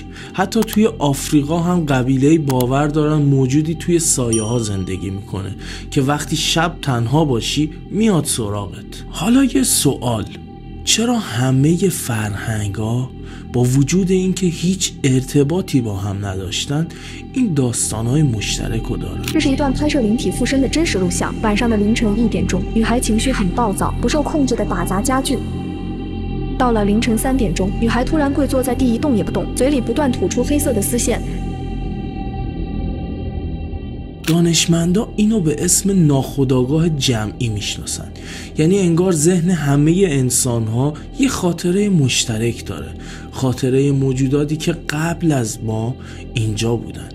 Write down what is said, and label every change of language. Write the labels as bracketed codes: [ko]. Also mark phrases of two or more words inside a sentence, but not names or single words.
[fa] حتی توی آفریقا هم قبیله باور دارن موجودی توی سایه ها زندگی میکنه که وقتی شب تنها باشی میاد سراغت. حالا یه سوال، چرا همه فرهنگ‌ها با وجود اینکه هیچ ارتباطی با هم نداشتن این داستان‌های مشترک رو دارن؟ [zh] 这是一段拍摄灵体附身的真实录像。晚上的凌晨1点钟，女孩情绪很暴躁，不受控制地打砸家具。到了凌晨3点钟，女孩突然跪坐在地一动也不动，嘴里不断吐出黑色的丝线。 [fa] دانشمندا اینو به اسم ناخودآگاه جمعی میشناسن. یعنی انگار ذهن همه انسان‌ها یه خاطره مشترک داره، خاطره موجوداتی که قبل از ما اینجا بودن.